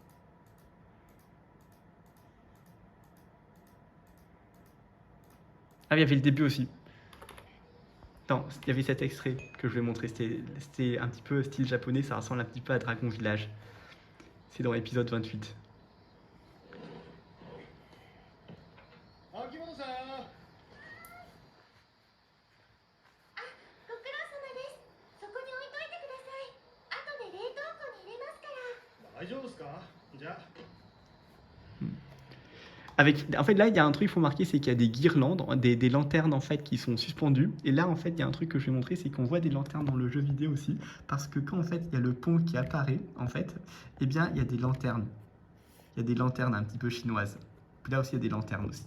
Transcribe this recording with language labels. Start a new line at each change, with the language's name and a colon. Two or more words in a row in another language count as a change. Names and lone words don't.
French: Ah, il y avait le début aussi. Non, il y avait cet extrait que je vais montrer. C'était un petit peu style japonais, ça ressemble un petit peu à Dragon Village. C'est dans l'épisode 28.
Japanese: 秋元さん。あ、ご苦労様です。そこに置いといてください。後で冷凍庫に入れますから。大丈夫ですか？じゃあ。
French: En fait, là, il y a un truc qu'il faut marquer, c'est qu'il y a des guirlandes, des lanternes en fait qui sont suspendues. Et là, en fait, il y a un truc que je vais montrer, c'est qu'on voit des lanternes dans le jeu vidéo aussi, parce que quand en fait il y a le pont qui apparaît, en fait, eh bien, il y a des lanternes. Il y a des lanternes un petit peu chinoises. Puis là aussi, il y a des lanternes aussi.